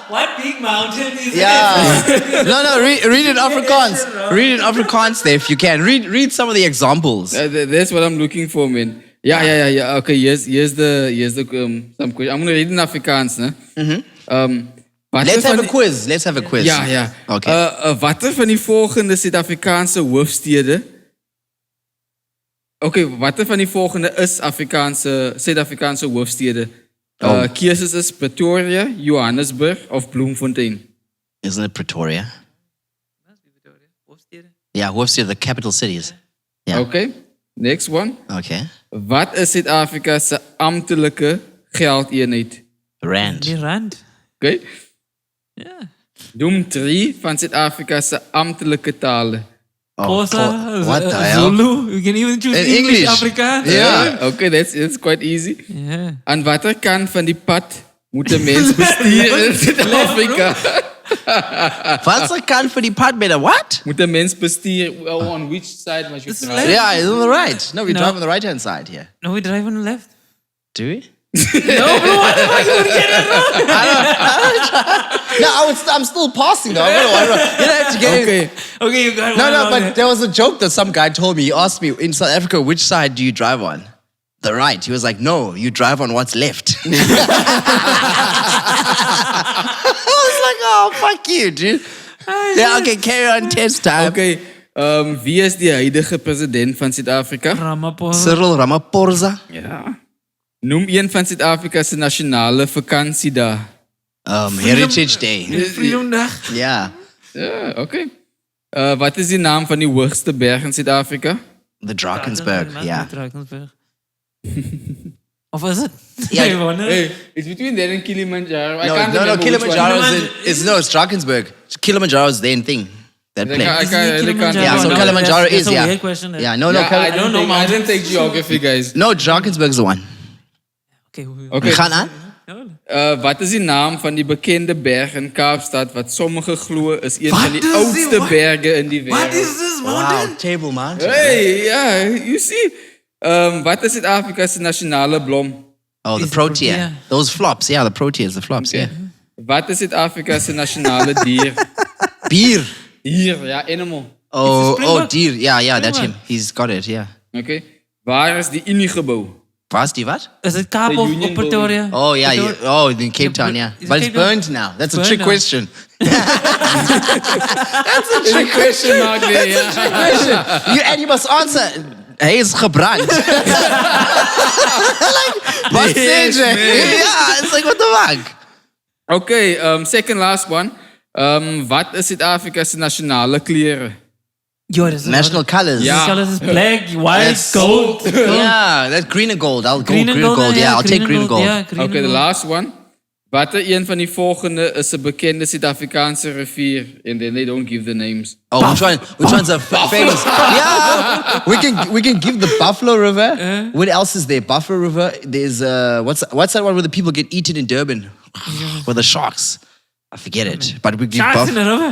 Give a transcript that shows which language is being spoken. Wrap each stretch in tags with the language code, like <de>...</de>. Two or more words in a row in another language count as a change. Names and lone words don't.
<en>What big mountain is Yeah. it? No, read it Afrikaans. Read it Afrikaans there if you can. Read some of the examples. That's what I'm looking for, man. Yeah. Okay, here's the some question. I'm gonna read in Afrikaans, né? Let's have a quiz.</en> <af>Ja.</af> <en>Okay.</en> <af>Watter van die volgende Suid-Afrikaanse hoofstede? Okay, watter van die volgende is Suid-Afrikaanse hoofstede? Keuses is Pretoria, Johannesburg of Bloemfontein.</af> <en>Isn't it Pretoria? Yeah, Hoofstede, the capital cities. Yeah. Okay, next one. Okay.</en> <af>Wat is Suid-Afrika se amptelike geldeenheid?</af> <en>Rand.</en> <af>Die rand. Okay. Ja. Noem 3 van Suid-Afrika se amptelike tale.</af> <en>Xhosa, what the hell? Zulu. You can even choose In English, English. Afrikaans. Yeah. Okay, that's quite easy. Yeah.</en> <af>Aan watter kant van die pad moet 'n mens bestuur in Suid-Afrika?</af> <en>What's the kant for the pad better? What?</en> <af>Moet 'n mens bestuur</af> <en>on which side must you It's drive? left. Yeah, it's on the right. No, we No. drive on the right-hand side here. No, we drive on the left. Do we? No, bro, what the fuck? You would get it wrong. No, I'm still passing though. You don't have to get Okay. it. Okay, you got No, one no, wrong but there. there was a joke that some guy told me. He asked me, in South Africa, which side do you drive on? The right. He was like, no, you drive on what's left. I was like, oh, fuck you, dude. Yeah, okay, carry on, test time. Okay.</en> <af>Wie is die huidige president van Suid-Afrika?</af> <en>Ramaphosa. Cyril Ramaphosa.</en> <af>Ja. Noem een van Suid-Afrika se nasionale vakansiedae.</af> <en>Heritage Day.</en> <af>Freedomdag.</af> <en>Yeah.</en> <af>Ja, okay. Wat is die naam van die hoogste berg in Suid-Afrika?</af> <en>The Drakensberg. Yeah. Drakensberg. Of is it?</en> <af>Ja,</af> <en>I wonder. Hey, it's between that and Kilimanjaro. I can't No, remember which Kilimanjaro one. is Drakensberg. Kilimanjaro is their thing. That I place. really can't. Yeah, so No, Kilimanjaro that's is, a yeah. weird question. Yeah, no, Yeah, I Kilimanjaro. don't know. I didn't take geography, guys. No, Drakensberg is the one. Okay. Okay.</en> <af>We gaan aan. Wat is die naam van die bekende berg in Kaapstad wat sommige glo is een van die is oudste die- berge in die</af> <en>What</en> <af>wêreld?</af> <en>is this mountain? Wow, Table Mountain. Hey, yeah, you see.</en> <af>Wat is Suid-Afrika se nasionale blom?</af> <en>Oh, the Is it protea. protea? Those flops. Yeah, the proteas, the flops, yeah.</en> <af>Wat is Suid-Afrika se nasionale dier?</af> <en>Beer.</en> <af>Dier, ja, animal.</af> <en>Oh, Springbok. deer. Yeah, that's him. Springbok. He's got it, yeah.</en> <af>Okay. Waar is die Uniegebou? Was die wat?</af> <en>Is it Kaap The of Union Pretoria? Oh, yeah. Pretoria? Oh, in Cape Town, yeah. Is it But it's Cape Town? burned now. That's a Burned trick now. question. Is a question mark there, yeah. You must answer.</en> <nl>Hij is gebrand. Like, wat zeg je?</nl> <en>Yeah, it's like, what the fuck? Okay, second last one.</en> <af>Wat is Suid-Afrika se nasionale kleure?</af> <en>Yo, that's National colors. Yeah. The colors is black, white, Yes. gold. Yeah, that's green and gold. I'll go Green and gold. Yeah, I'll take green and gold. Yeah, green Okay, and the gold. last one.</en> <af>Watter een van die volgende is 'n bekende Suid-Afrikaanse rivier?</af> <en>And then they don't give the names. Oh, which one's a famous? Yeah, we can give the Buffalo River. What else is there? Buffalo River. There's what's that one where the people get eaten in Durban? With the sharks. I forget it, but we give Sharks in the river.</en>